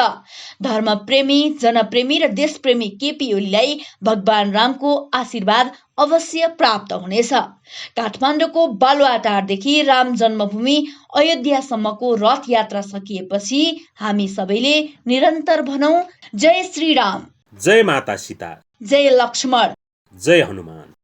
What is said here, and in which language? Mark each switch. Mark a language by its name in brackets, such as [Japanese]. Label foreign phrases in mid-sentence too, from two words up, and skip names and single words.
[Nepali] धर्मप्रेमी, जनप्रेमी र देशप्रेमी केपी ओलीलाई भगवान रामको आशीर्वाद अवश्य प्राप्त हुनेछ। काठमाडौँको बालुवाटारदेखि राम जन्मभूमि अयोध्यासम्मको रथ यात्रा सकिएपछि हामी सबैले निरन्तर भनौं, जय श्री राम, जय माता सीता, जय लक्ष्मण, जय हनुमान।